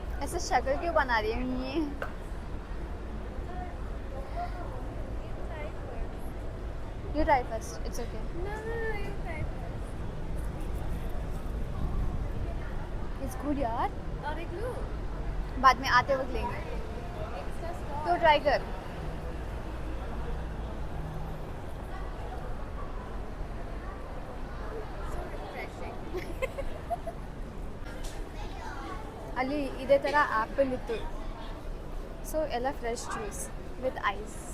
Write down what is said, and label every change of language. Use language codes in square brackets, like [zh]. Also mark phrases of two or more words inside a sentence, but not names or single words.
[hi] ऐसे शक्ल क्यों बना रही है ये? [en] You try first. It's okay. It's good [hi] यार. और एक लूं? बाद में आते वक्त लेंगे. तो ट्राई कर. [kn] ಅಲ್ಲಿ ಇದೇ ಥರ ಆ್ಯಪಲ್ ಇತ್ತು. [en] ಸೊ ಎಲ್ಲ fresh juice with ice.